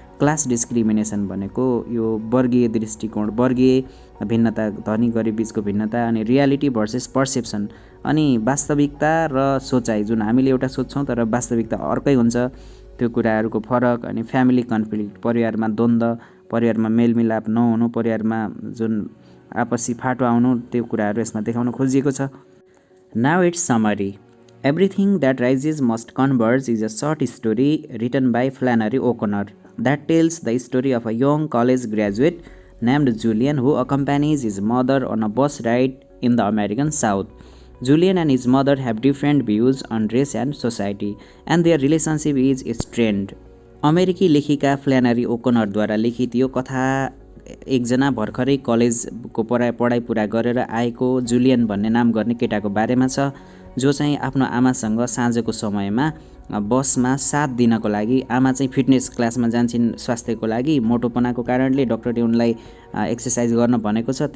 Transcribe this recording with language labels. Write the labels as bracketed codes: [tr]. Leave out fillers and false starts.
[ne] Class discrimination भनेको यो वर्गीय दृष्टिकोण, वर्गीय भिन्नता, धनी गरिब बिचको भिन्नता, अनि रियालिटी भर्सेस पर्सेप्सन, अनि वास्तविकता र सोचाइ, जुन हामीले एउटा सोच्छौँ तर वास्तविकता अर्कै हुन्छ, त्यो कुराहरूको फरक, अनि फ्यामिली कन्फ्लिक्ट, परिवारमा द्वन्द्व, परिवारमा मेलमिलाप नहुनु, परिवारमा जुन आपसी फाटो आउनु, त्यो कुराहरू यसमा देखाउन खोजिएको छ। [en] Now it's summary. Everything that rises must converge is a short story written by Flannery O'Connor that tells the story of a young college graduate named Julian who accompanies his mother on a bus ride in the American South. Julian and his mother have different views on race and society, and their relationship is strained. [ne] अमेरिकी लेखिका फ्ल्यानरी ओकनरद्वारा लिखित यो कथा एकजना भर्खरै कलेजको पढाइ पुरा गरेर आएको जुलियन भन्ने नाम गर्ने केटाको बारेमा छ, जो चाहिँ आफ्नो आमासँग साँझको समयमा बसमा साथ दिनको लागि, आमा चाहिँ फिटनेस क्लासमा जान्छन् स्वास्थ्यको लागि, मोटोपनाको कारणले डक्टरले उनलाई एक्सर्साइज गर्न भनेको छ।